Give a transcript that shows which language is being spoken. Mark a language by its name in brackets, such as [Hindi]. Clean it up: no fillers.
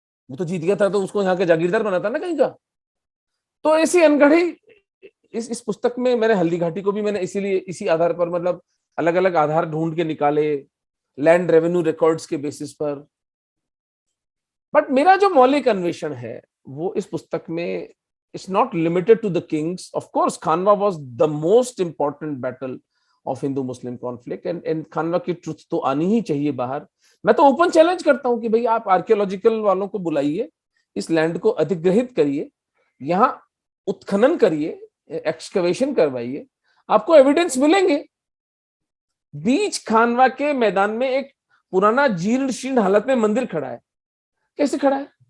[Hindi] वो तो जीत गया था, तो उसको यहाँ के जागीरदार बनाता ना कहीं का। तो ऐसी अनगढ़ी इस पुस्तक में मैंने हल्दी घाटी को भी मैंने इसीलिए इसी आधार पर, मतलब अलग अलग आधार ढूंढ के निकाले लैंड रेवेन्यू रिकॉर्ड्स के बेसिस पर। बट मेरा जो मौलिक अन्वेषण है वो इस पुस्तक में, [English] it's not limited to the kings. Of course, Khanwa was the most important battle of Hindu-Muslim conflict, and Khanwa [Hindi] की ट्रुथ तो आनी ही चाहिए बाहर। मैं तो ओपन चैलेंज करता हूं कि भाई आप आर्कियोलॉजिकल वालों को बुलाइए, इस लैंड को अधिग्रहित करिए, यहाँ उत्खनन करिए, एक्सकवेशन करवाइए, आपको एविडेंस मिलेंगे। बीच खानवा के मैदान में एक पुराना जीर्ण शीर्ण हालत में मंदिर खड़ा है। कैसे खड़ा है?